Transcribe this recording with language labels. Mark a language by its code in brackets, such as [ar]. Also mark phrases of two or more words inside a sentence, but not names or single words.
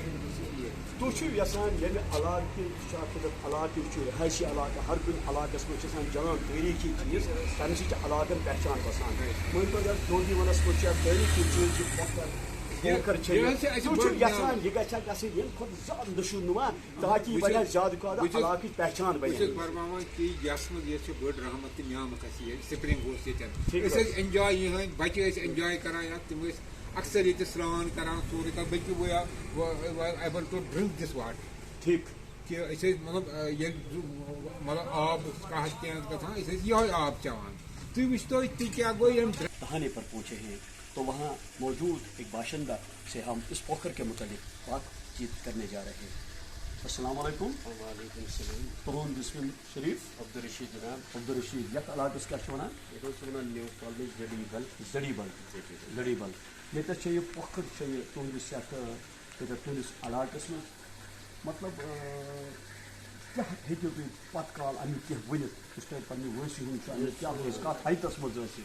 [ks] تُہۍ چھِو یژھان ییٚمہِ علاقہٕ علاقہٕ چھُ رِہٲیشی علاقہٕ ہر کُنہِ علاقس منٛز چھِ آسان جان تٲریٖخی چیٖز تمہِ سۭتۍ چھِ علاقن پہچان بسان مٲنۍ تو اگر ڈوڈیونس منٛز چھِ تٲریٖخی چیٖز یژھان یہ گژھِ گژھٕنۍ ییٚمہِ کھۄتہٕ زیادٕ نشو نما تاکہ یہ بنہِ زیادٕ کھۄتہٕ علاقٕچ پہچان بنہِ بہٕ چھُس فرماوان کہِ یتھ منٛز یہِ چھِ بٔڑ رحمت تہٕ نعمت اَسہِ ییٚتہِ سپرنگ اوس ییٚتٮ۪ن أسۍ ٲسۍ اٮ۪نجاے یِہٕنٛدۍ بچہِ ٲسۍ اٮ۪نجاے کران یتھ تِم ٲسۍ اکثر ییٚتہِ سرٛان کران سورُے کانٛہہ بلکہِ [en] we are able to drink this water [ks] ٹھیٖک کہِ أسۍ ٲسۍ مطلب ییٚلہِ مطلب آب کانٛہہ کینٛہہ گژھان أسۍ ٲسۍ یِہوے آب چٮ۪وان تُہۍ وٕچھتو تہِ کیٛاہ گوٚو ییٚمہِ [ur] دہانے پر پہنچے ہیں تو وہاں موجود ایک باشندہ سے ہم اس پوکھر کے متعلق بات چیت کرنے جا رہے ہیں۔ [ar] السلام علیکم۔ وعلیکم السلام۔ [ks] تہذ بسم شریف؟ عبدالرشید جناب۔ عبدالرشید یتھ علاقس کیا ونان؟ یہ [en] new college [ks] زڑی بل۔ زڑی بل زڑی بل یتھ یہ پوکھر تہندس یتھ تہندس علاقس من مطلب کیا ہیٚکِو تُہۍ پتہٕ کال امیُک کینٛہہ ؤنِتھ یُس تۄہہِ پننہِ وٲنٛسہِ ہُنٛد چھُ امیُک کیٛاہ اوس کتھ حیثیتس منٛز ٲس